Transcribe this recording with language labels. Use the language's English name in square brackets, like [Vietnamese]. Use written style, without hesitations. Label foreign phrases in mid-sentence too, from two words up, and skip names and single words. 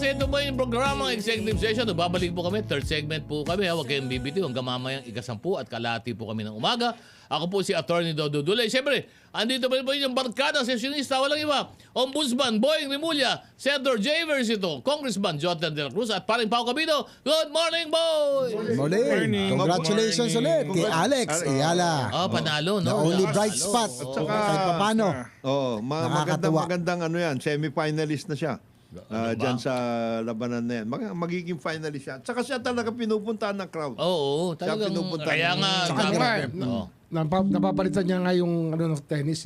[Filipino] Ito po yung programang Executive Session. Babalik po kami, [English] third segment [Filipino] po kami. Huwag kayong bibitiw hanggang mamayang 10:00 at kalahati po kami ng umaga. Ako po si Attorney Dodo Dulay. Siyempre, andito pa rin po yung barkada sesyonista, walang iba. Ombudsman Boying Rimulya, Senator Jay Versito, Congressman Jonathan De La Cruz at paring Pao Cabido. [English] Good morning, boy! Morning. [Filipino] Congratulations ulit kay Alex Ayala. Panalo, [English] The [Filipino] no? [English] only bright [Filipino] Panalo. spot. Kahit papano. Nakakatuwa. Magandang semi-finalist na siya. Diyan sa labanan na yan. Magiging finalist siya. Tsaka siya talaga pinupuntahan ng crowd. Oo, talagang, pinupuntahan kaya ng- nga, Sa kanya napapalitan niya nga yung ng tennis eh.